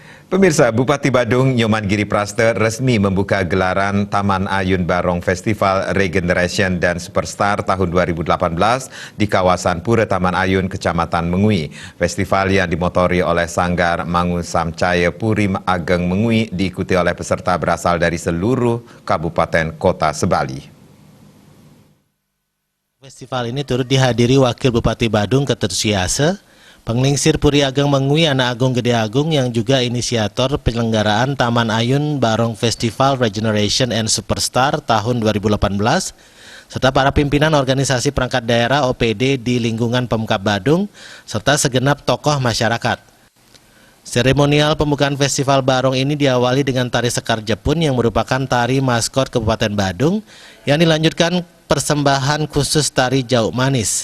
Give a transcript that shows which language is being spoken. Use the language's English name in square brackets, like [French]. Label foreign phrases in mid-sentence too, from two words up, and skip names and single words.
[Indonesian] Pemirsa, Bupati Badung Nyoman Giriprasta resmi membuka gelaran Taman Ayun Barong Festival Regeneration dan Superstar tahun 2018 di kawasan Pura Taman Ayun, Kecamatan Mengui. Festival yang dimotori oleh Sanggar Mangu Samcaya Puri Ageng Mengui diikuti oleh peserta berasal dari seluruh kabupaten kota Sebali. Festival ini turut dihadiri Wakil Bupati Badung Ketut Siase, Penglingsir Puri Ageng Mengui Anak Agung Gede Agung yang juga inisiator penyelenggaraan Taman Ayun Barong Festival Regeneration and Superstar tahun 2018, serta para pimpinan organisasi perangkat daerah OPD di lingkungan Pemkab Badung, serta segenap tokoh masyarakat. Seremonial pembukaan Festival Barong ini diawali dengan tari Sekar Jepun yang merupakan tari maskot Kabupaten Badung yang dilanjutkan persembahan khusus tari Jauk Manis.